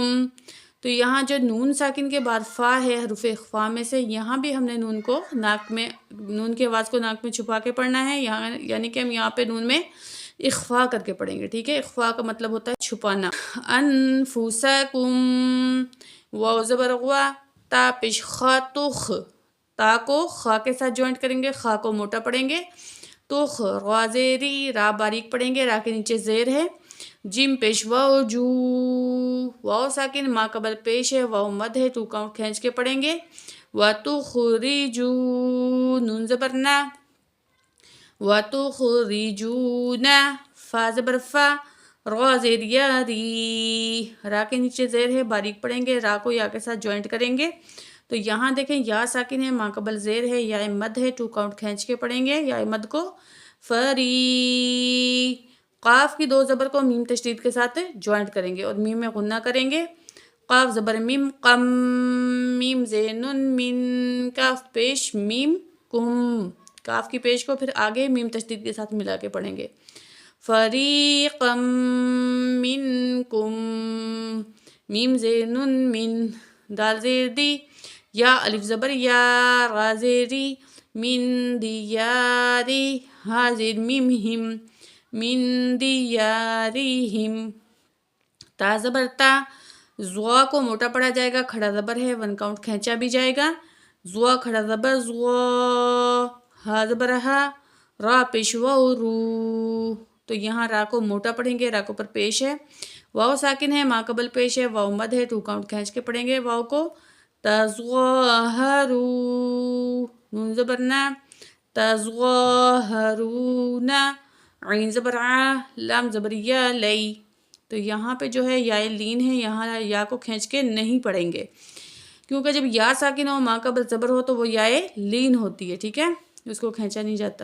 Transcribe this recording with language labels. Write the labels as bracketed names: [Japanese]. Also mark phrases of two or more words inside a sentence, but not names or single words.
[Urdu] تو یہاں جو نون ساکن کے بعد فا ہے حروف اخفا میں سے، یہاں بھی ہم نے نون کو ناک میں، نون کی آواز کو ناک میں چھپا کے پڑھنا ہے، یہاں یعنی کہ ہم یہاں پہ نون میں اخفا کر کے پڑھیں گے، ٹھیک ہے۔ اخفا کا مطلب ہوتا ہے چھپانا۔ انفسکم، واو زبر غوا، تا پیش خا تخ، تا کو خا کے ساتھ جوائنٹ کریں گے، خا کو موٹا پڑھیں گے، تخ، را زیری، را باریک پڑھیں گے، را کے نیچے زیر ہے، جیم پیش واو جو، واو ساکن، ما قبل پیش ہے، واو مد ہے، 2 کاؤنٹ کھینچ کے پڑھیں گے۔ وَتُخْرِجُو، نون زبر نا، وَتُخْرِجُونَ، فا زبر فا، را زیر یا ری، را کے نیچے زیر ہے، باریک پڑھیں گے، را کو یا کے ساتھ جوائنٹ کریں گے۔ تو یہاں دیکھیں یا ساکن ہے، ما قبل زیر ہے، یا مد ہے، 2 کاؤنٹ کھینچ کے پڑھیں گے یا مد کو۔ فری، قاف کی 2 زبر کو میم تشدید کے ساتھ جوائنٹ کریں گے اور میم میں غنہ کریں گے۔ قاف زبر میم قم، میم زین من، کاف پیش میم کم، کاف کی پیش کو پھر آگے میم تشدید کے ساتھ ملا کے پڑھیں گے۔ [Arabic] فریقا منکم، [Urdu] میم زین من، دال زیر دی، یا الف زبر یا، را زیری، [Arabic] من دیاری، [Urdu] ہا زیر میم ہم، [Arabic] من دیارہم، [Urdu] تا زبر تا، زوا کو موٹا پڑھا جائے گا، کھڑا زبر ہے، 1 کاؤنٹ کھینچا بھی جائے گا، زوا کھڑا زبر زوا، ہا زبر ہا، را پیش واو رو، تو یہاں را کو موٹا پڑھیں گے، را کو پر پیش ہے، واو ساکن ہے، ما قبل پیش ہے، واو مد ہے، 2 کاؤنٹ کھینچ کے پڑھیں گے واو کو۔ تظاہرو، نون زبر نا، تظاہرون، عین زبر آ، لام زبر یا لئی، تو یہاں پہ جو ہے یا لین ہے، یہاں یا کو کھینچ کے نہیں پڑھیں گے، کیونکہ جب یا ساکن ہو، ما قبل زبر ہو تو وہ یا لین ہوتی ہے، ٹھیک ہے، اس کو کھینچا نہیں جاتا۔